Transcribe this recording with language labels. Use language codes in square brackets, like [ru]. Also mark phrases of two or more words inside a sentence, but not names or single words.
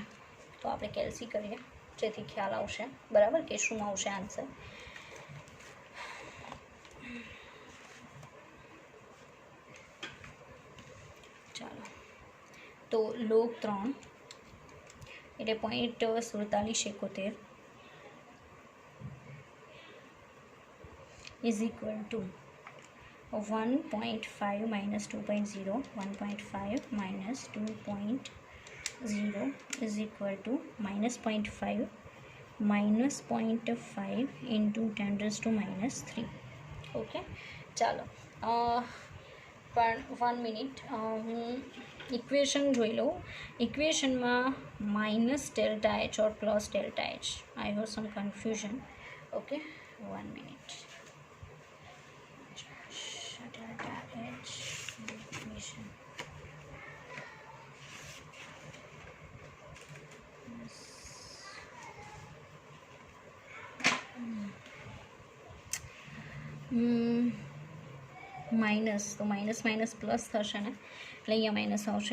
[gu] તો આપણે કેલ્સી કરીએ જેથી ખ્યાલ આવશે, બરાબર, કે શું આવશે આન્સર. ચાલો, તો [en] log 3 એટલે 0.4771 is equal to 1.5 minus 2.0 1.5 minus 2.0 is equal to -0.5 minus 0.5 into 10⁻³ ઓકે. [gu] ચાલો, પણ 1 મિનિટ, હું ઇક્વેશન જોઈ લઉં. [en] ઇક્વેશનમાં -∆H or +∆H, I have some confusion. [gu] ઓકે, 1 મિનિટ. ∆H equation માઇનસ, તો [en] minus minus plus [gu] થશે ને, એટલે અહીંયા માઇનસ આવશે.